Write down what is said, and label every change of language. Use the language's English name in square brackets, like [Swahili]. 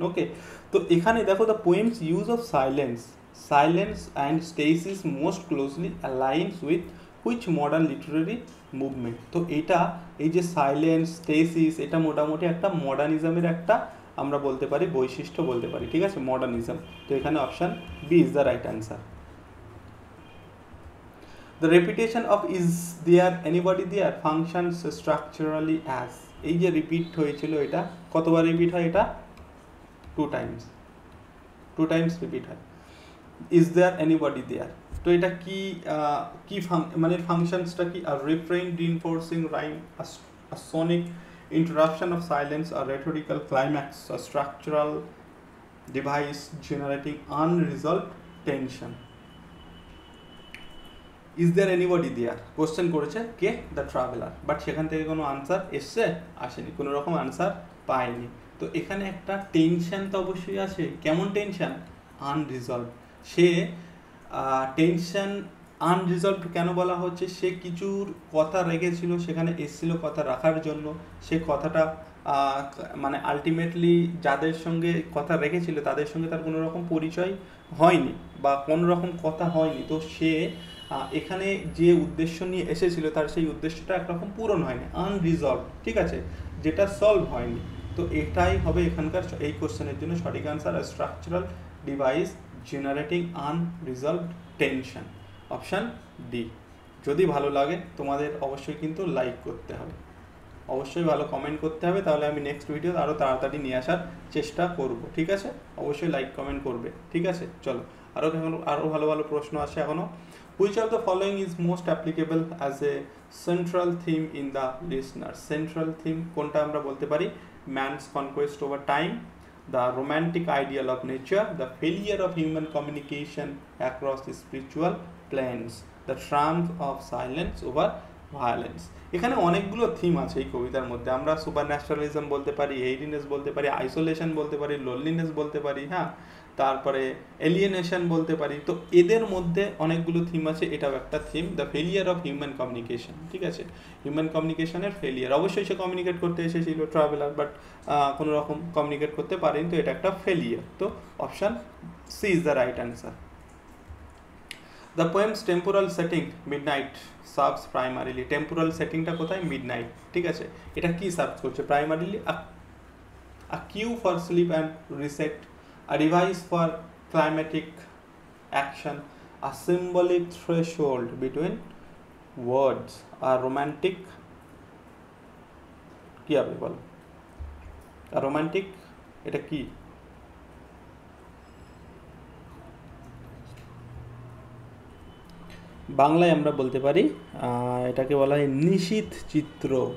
[English] Okay, তো এখানে দেখো, the poems use of silence and stasis most closely aligns with which modern literary movement. [Bangla] তো এটা, এই যে সাইলেন্স, স্টেসিস, এটা মোটামুটি একটা মডার্নিজমের একটা আমরা বলতে পারি বৈশিষ্ট্য বলতে পারি, ঠিক আছে, মডার্নিজম। তো এখানে [English] Option B is the right answer. The repetition of is there anybody there functions structurally as, [Bangla] এই যে রিপিট হয়েছিল, এটা কতবার রিপিট হয়? এটা 2 টাইমস রিপিট হয়। [English] is there anybody there, [Bangla] তো এটা কি মানে ফাংশনসটা কি? [English] আর refrain, reinforcing rhyme, a sonic interruption of silence, a rhetorical climax, a structural device generating unresolved tension. Is there anybody there [Bangla] question করেছে কে? দ্য ট্রাভেলার, বাট সেখান থেকে কোনো আনসার এসছে? আসেনি, কোনো রকম আনসার পায়নি। তো এখানে একটা টেনশন তো অবশ্যই আছে। কেমন টেনশন? আনরিজলভ। সে টেনশন আনরিজলভ কেন বলা হচ্ছে? সে কিছুর কথা রেখেছিল, সেখানে এসেছিল কথা রাখার জন্য, সে কথাটা মানে আলটিমেটলি যাদের সঙ্গে কথা রেখেছিল তাদের সঙ্গে তার কোনো রকম পরিচয় হয়নি, বা কোনো রকম কথা হয়নি। তো সে এখানে যে উদ্দেশ্য নিয়ে এসেছিল তার সেই উদ্দেশ্যটা একরকম পূরণ হয়নি, আনরিজলভ, ঠিক আছে, যেটা সলভ হয়নি। তো এটাই হবে এখানকার এই কোশ্চেনের জন্য সঠিক answer, [English] structural device generating unresolved tension, [Bangla] option D. যদি ভালো লাগে তোমাদের অবশ্যই কিন্তু লাইক করতে হবে, অবশ্যই ভালো কমেন্ট করতে হবে, তাহলে আমি নেক্সট ভিডিও আরও তাড়াতাড়ি নিয়ে আসার চেষ্টা করব, ঠিক আছে। অবশ্যই লাইক কমেন্ট করবে, ঠিক আছে। চলো, আরও ভালো ভালো প্রশ্ন আছে এখনও। [English] Which of the following is most applicable as a central theme in the listener? Central theme [Bangla] কোনটা আমরা বলতে পারি? [English] Man's conquest over time, the romantic ideal of nature, the failure of human communication across spiritual planes, the triumph of silence over violence. [Bangla] এখানে অনেকগুলো theme আছে এই কবিতার মধ্যে। আমরা সুপার ন্যাচারালিজম বলতে পারি, এইডিনেস বলতে পারি, আইসোলেশন বলতে পারি, লোনলিনেস বলতে পারি, হ্যাঁ, তারপরে এলিয়েনেশন বলতে পারি। তো এদের মধ্যে অনেকগুলো থিম আছে, এটাও একটা theme, [English] The failure of human communication. [Bangla] ঠিক আছে, হিউম্যান কমিউনিকেশনের ফেলিয়ার। অবশ্যই সে কমিউনিকেট করতে এসেছিল ট্রাভেলার, বাট কোনো রকম কমিউনিকেট করতে পারেনি, তো এটা একটা ফেলিয়ার। [English] তো option C is the right answer. The poem's temporal setting midnight serves primarily. [Bangla] Temporal সেটিংটা কোথায়? মিডনাইট। ঠিক আছে, এটা কি সার্ভ করছে? [English] primarily a cue for sleep and reset, a device for climatic action, a symbolic threshold between words, a romantic [Bangla] কি হবে বলো? [English] a romantic [Bangla] এটা কি? বাংলায় আমরা বলতে পারি এটাকে বলা হয় নিশীথ চিত্র।